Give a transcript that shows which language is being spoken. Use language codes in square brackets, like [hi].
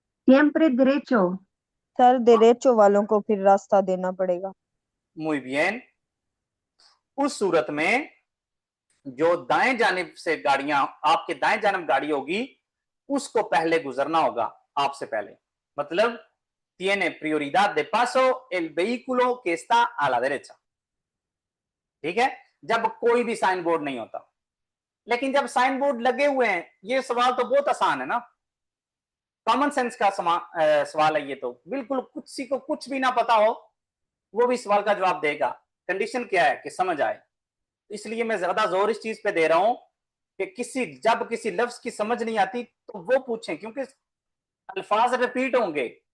[es] Siempre derecho. [hi] Sir देरेचो वालों को फिर रास्ता देना पड़ेगा। [es] muy bien, [hi] उस सूरत में जो दाएं जानिब से गाड़ियां, आपके दाएं जानिब गाड़ी होगी, उसको पहले गुजरना होगा आपसे पहले। मतलब [es] tiene prioridad de paso el vehículo que está a la derecha, [hi] ठीक है, जब कोई भी साइन बोर्ड नहीं होता। लेकिन जब साइन बोर्ड लगे हुए हैं, ये सवाल तो बहुत आसान है ना, कॉमन सेंस का सवाल है ये, तो बिल्कुल किसी को कुछ भी ना पता हो वो भी सवाल का जवाब देगा। कंडीशन क्या है कि समझ आए, इसलिए मैं ज्यादा जोर इस चीज पे दे रहा हूं कि जब किसी लफ्ज की समझ नहीं आती तो वो पूछें, क्योंकि अल्फाज रिपीट होंगे।